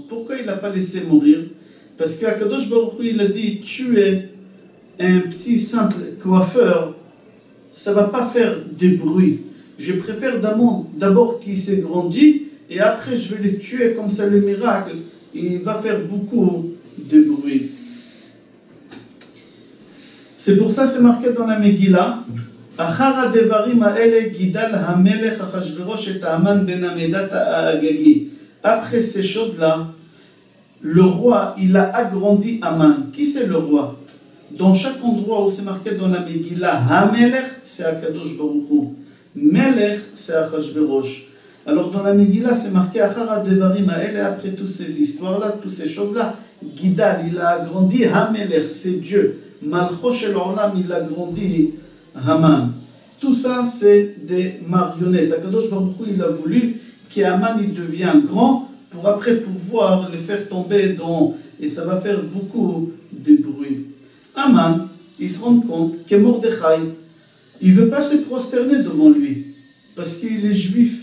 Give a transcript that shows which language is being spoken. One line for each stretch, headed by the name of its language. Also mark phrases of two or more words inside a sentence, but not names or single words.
French: Pourquoi il n'a pas laissé mourir? Parce que
Hebrew: קדוש ברוך הוא,
French: il a dit, tuer un petit simple coiffeur, ça ne va pas faire de bruit. Je préfère d'abord qu'il s'est grandi, et après je vais le tuer, comme ça le miracle, il va faire beaucoup de bruit. C'est pour ça c'est marqué dans la Megillah,
Hebrew: אחר דברים האלה גדל המלך אחשורוש את המן בן המדת האגגי.
French: Après ces choses-là, le roi, il a agrandi Haman. Qui c'est le roi? Dans chaque endroit où c'est marqué dans la Megillah, Hamelech, c'est
Hebrew: הקדוש ברוך הוא.
French: Melech, c'est Achashverosh. Alors dans la Megillah, c'est marqué
Hebrew: אחר דברים האלה,
French: après toutes ces histoires-là, toutes ces choses-là, Gidal, il a agrandi Hamelech, c'est Dieu.
Hebrew: מלכו של עולם,
French: il a grandi Haman. Tout ça, c'est des marionnettes.
Hebrew: הקדוש ברוך הוא,
French: il a voulu qu'Haman il devient grand pour après pouvoir le faire tomber dans... Et ça va faire beaucoup de bruit. Haman, il se rend compte que Mordechai, il ne veut pas se prosterner devant lui parce qu'il est juif.